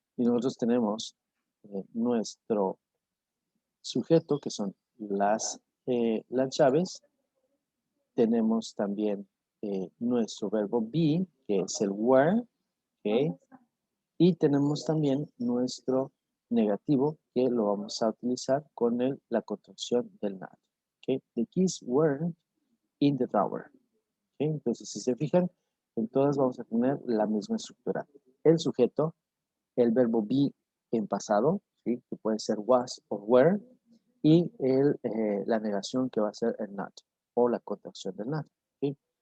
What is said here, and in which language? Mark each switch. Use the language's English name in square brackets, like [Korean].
[Spanish] Y nosotros tenemos nuestro sujeto, que son las llaves. Tenemos también nuestro verbo be, que es el were. Okay? Y tenemos también nuestro negativo, que lo vamos a utilizar con la contracción del not. Okay? [English] The keys weren't in the drawer. Okay? [Spanish] Entonces, si se fijan, en todas vamos a tener la misma estructura. El sujeto, el verbo be en pasado, ¿sí? Que puede ser was o were, y la negación, que va a ser el not, o la contracción del not. ¿Sí?